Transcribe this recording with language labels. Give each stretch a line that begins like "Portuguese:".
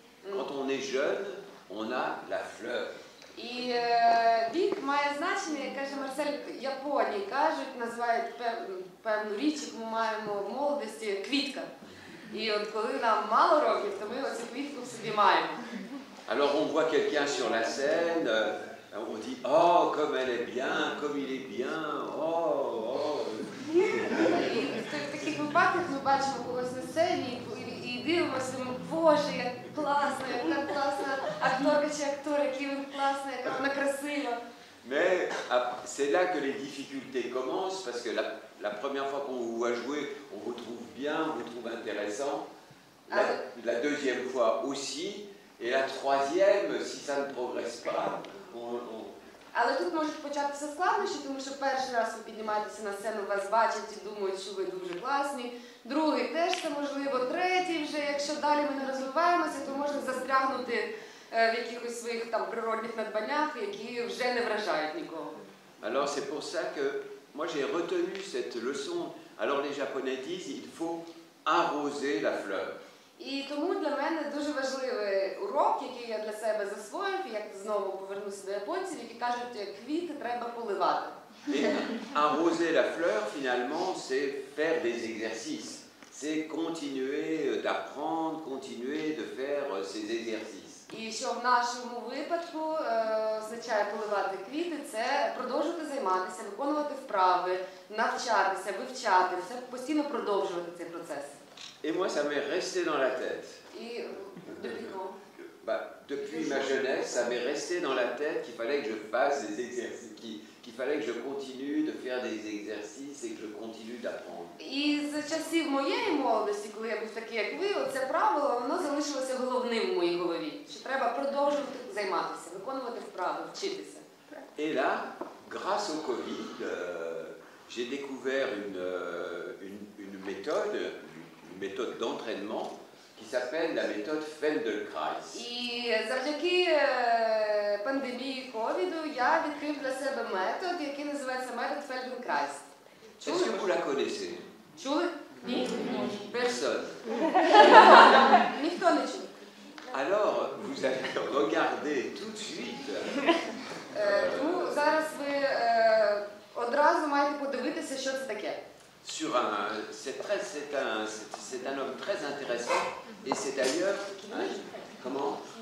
French: Quand on est jeune, on a la fleur.
Ukrainian: І вік має значення, як каже Марсель, Японії кажуть, називають певну річ, яку ми маємо в молодості, квітка. І от коли нам мало років, то ми оцю квітку в собі маємо.
French: Alors on voit quelqu'un sur la scène, on dit « Oh, comme elle est bien, comme il est bien, oh, oh ».
Ukrainian: І в таких випадках ми бачимо когось на сцені і дивимося, Боже, як класно, яка класна акторка чи актор, який він класний, яка вона красива.
French: Mais c'est là que les difficultés commencent, parce que la première fois qu'on vous voit jouer, on vous trouve bien, on vous trouve intéressant. La deuxième fois aussi, et la troisième, si ça ne progresse pas,
Ukrainian: Але тут можуть початися складнощі, тому що перший раз ви піднімаєтеся на сцену, вас бачать і думають, що ви дуже класні. Другий теж це можливо. Третій вже, якщо далі ми не розвиваємося, то можна застрягнути в якихось своїх там природних надбаннях, які вже не вражають нікого.
French: Alors c'est pour ça que moi j'ai retenu cette leçon. Alors les Japonais disent il faut arroser la fleur.
Ukrainian: І тому для мене дуже важливий урок, який я для себе засвоїв, і як знову повернуся до японців, які кажуть, квіти треба поливати.
French: Et arroser la fleur, finalement, c'est faire des exercices. C'est continuer d'apprendre, continuer de faire ces exercices.
Ukrainian: І що в нашому випадку означає поливати квіти, це продовжувати займатися, виконувати вправи, навчатися, вивчати, все постійно продовжувати цей процес.
French: Et moi, ça m'est resté dans la tête. Et depuis quand? Depuis ma jeunesse, ça m'est resté dans la tête qu'il fallait que je fasse des exercices, qu'il fallait que je continue de faire des exercices et que je continue d'apprendre.
Ukrainian: І з часів моєї молодості, коли я був такий, як ви, оце правило, воно залишилося головним в моїй голові, що треба продовжувати займатися, виконувати вправи, вчитися.
French: Et là, grâce au Covid, j'ai découvert une méthode d'entraînement qui s'appelle la méthode Feldenkrais.
Ukrainian: І завдяки пандемії ковіду я відкрив для себе метод, який називається метод Feldenkrais.
French: Est-ce que vous la connaissez?
Ukrainian: Чули? Ні?
French: Personne.
Ukrainian: Ніхто не чув.
French: Alors, vous allez regarder tout de suite.
Ukrainian: Тому зараз ви одразу маєте подивитися, що це таке.
French: C'est un homme très intéressant et c'est d'ailleurs comment?